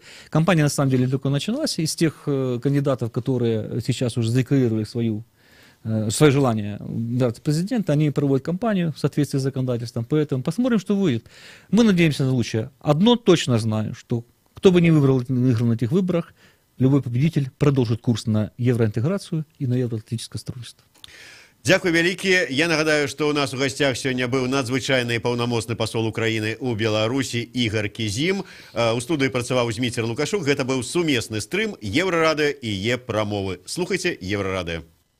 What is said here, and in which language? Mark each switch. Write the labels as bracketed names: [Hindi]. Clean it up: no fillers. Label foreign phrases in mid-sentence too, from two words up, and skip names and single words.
[Russian] Кампания на самом деле только началась. Из тех кандидатов, которые сейчас уже задекларировали свое желание избраться президента, они проводят кампанию в соответствии с законодательством. Поэтому посмотрим, что выйдет. Мы надеемся на лучшее. Одно точно знаю, что кто бы ни выиграл на этих выборах, любой победитель продолжит курс на евроинтеграцию и на евроатлантическое сотрудничество. [Belarusian] Дзякуй вялікі. Я нагадаю, што ў нас у гасцях сёння быў надзвычайны і паўнамоцны пасол Украіны ў Беларусі Ігор Кізім. У студыі працаваў Зміцер Лукашук. Гэта быў сумесны стрым Еўрарадыё і Е-прамовы. Слухайце Еўрарадыё.